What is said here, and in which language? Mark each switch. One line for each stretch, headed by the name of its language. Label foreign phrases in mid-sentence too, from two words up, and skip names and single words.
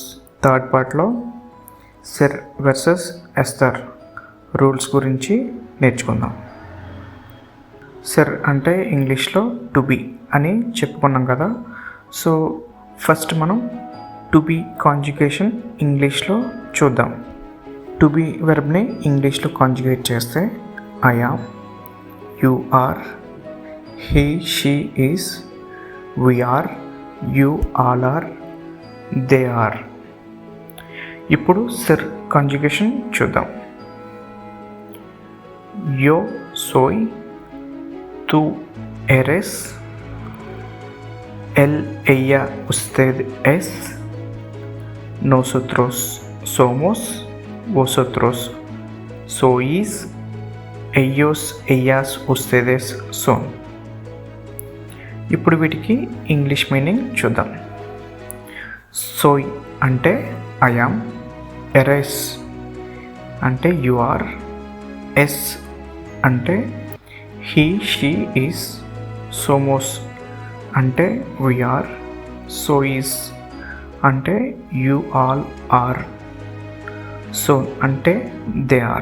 Telugu: థర్డ్ పార్ట్లో సెర్ వర్సెస్ ఎస్టార్ రూల్స్ గురించి నేర్చుకుందాం. సెర్ అంటే ఇంగ్లీష్లో
English: to be
Telugu: అని చెప్పుకున్నాం కదా.
English: so first
Telugu: మనం
English: to be conjugation
Telugu: ఇంగ్లీష్లో చూద్దాం.
English: to be
Telugu: వెర్బ్ని ఇంగ్లీష్లో కాంజుగేట్ చేస్తే
English: I am, you are, he she is, we are, you all are, they are.
Telugu: ఇప్పుడు సెర్ కాంజుగేషన్ చూద్దాం.
Spanish: yo soy, tú eres, él, ella, usted es, nosotros somos, vosotros sois, ellos, ellas, ustedes son.
Telugu: ఇప్పుడు వీటికి
English: English meaning
Telugu: చూద్దాం. సోయ్ అంటే
English: I am,
Telugu: ఎరెస్ అంటే
English: you are,
Telugu: ఎస్ అంటే
English: he she is,
Telugu: సోమోస్ అంటే
English: we are,
Telugu: సోయిస్ అంటే
English: you all are,
Telugu: సోన్ అంటే
English: they are.